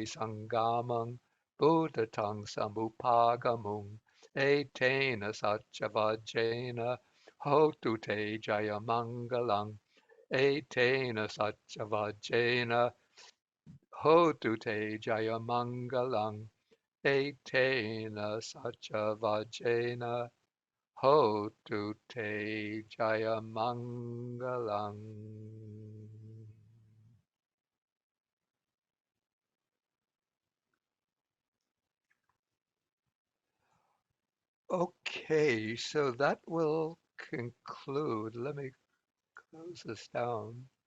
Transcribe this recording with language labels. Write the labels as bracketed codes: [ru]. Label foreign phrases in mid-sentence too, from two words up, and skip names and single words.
[pi] sangamang, Buddhatang samupagamung, Etena satchavajena, Hotu te jayamangalang, Etena satchavajena, Hotu te jayamangalang, Etena satchavajena, Hotu te jayamangalang. [en] Okay, so that will conclude. Let me close this down.